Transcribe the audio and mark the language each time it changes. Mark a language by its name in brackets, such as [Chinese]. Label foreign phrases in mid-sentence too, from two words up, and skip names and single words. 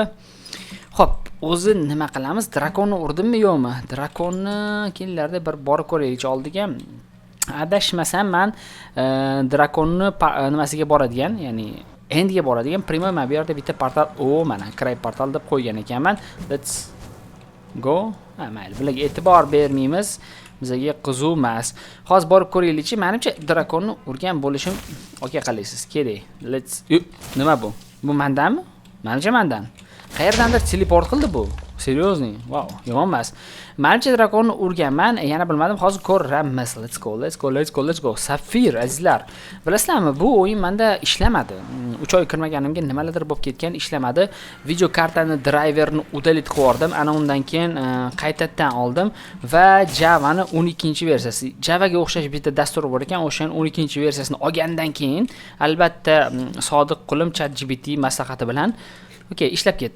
[Uzbek] Xo'p, o'zi nima qilamiz? Drakonni urdimmi yo'qmi? Drakonni kelinglarda bir borib ko'raylik oldiga. Adashmasam, men drakonni nimasiga boradigan, ya'ni endga boradigan primo men bu yerda bitta portal, mana Cray portal deb qo'ygan ekanman. [English] Let's go. [Uzbek] Mayli, bularga e'tibor bermaymiz. Bizga qiziq emas. Hozir borib ko'raylik-chi. Menimcha drakonni urgan bo'lishim qalaysiz kerak. Nima bu? Bu mendanmi? Menimcha mendan. Qayerdandir teleport qildi bu. [English] Seriously? Wow, [Uzbek] yomon emas. Mancha drakonni urganman, yana bilmadim, hozir ko'ramiz. [English] Let's go. [Uzbek] Safir azizlar. Bilasizlarmi, bu o'yin menda ishlamadi. 3 oy kirmaganimga nimalardir bo'lib ketgan, ishlamadi. Video kartani driverni udalib qo'ydim. Ana undan keyin qaytadan oldim va Java'ni 12-versiyasi. Javaga o'xshash bitta dastur bor ekan, o'shaning 12-versiyasini olgandan keyin albatta sodiq qulim ChatGPT maslahati bilan ishlab ketdi.